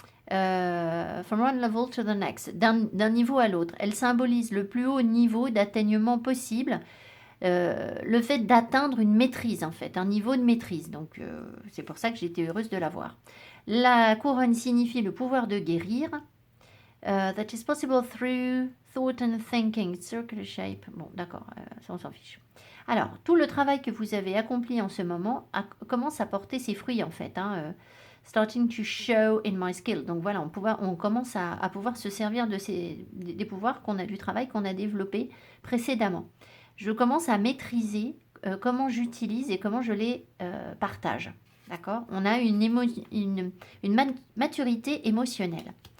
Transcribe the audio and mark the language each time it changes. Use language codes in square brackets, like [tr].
[en] From one level to the next, [fr] d'un niveau à l'autre. Elle symbolise le plus haut niveau d'atteignement possible, le fait d'atteindre une maîtrise en fait, un niveau de maîtrise. Donc c'est pour ça que j'étais heureuse de la voir. La couronne signifie le pouvoir de guérir. [en] That is possible through thought and thinking, circular shape. [fr] Bon, d'accord, ça on s'en fiche. Alors, tout le travail que vous avez accompli en ce moment commence à porter ses fruits en fait. [en] Hein, starting to show in my skill. [fr] Donc voilà, on commence à pouvoir se servir des pouvoirs du travail qu'on a développé précédemment. Je commence à maîtriser comment j'utilise et comment je les partage. D'accord? On a une maturité émotionnelle.